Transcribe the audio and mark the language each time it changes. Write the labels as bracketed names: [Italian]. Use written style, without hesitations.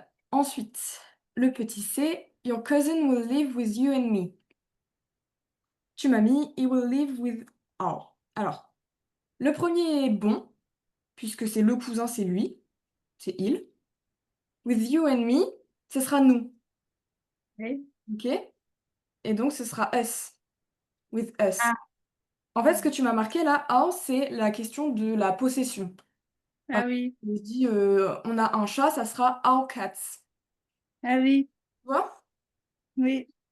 [French] Ensuite, le petit c, [English] your cousin will live with you and me. [French] Tu m'as mis [English] he will live with our. [French] Alors, le premier est bon, puisque c'est le cousin, c'est lui, c'est il. [English] With you and me, [French] ce sera nous, Oui. ok? Et donc, ce sera [English] us, with us. Ah. [French] En fait, ce que tu m'as marqué là, our, c'est la question de la possession. Par Ah oui. exemple, je dis, on a un chat, ça sera [English] our cats. [French] Ah oui. Tu vois? Oui.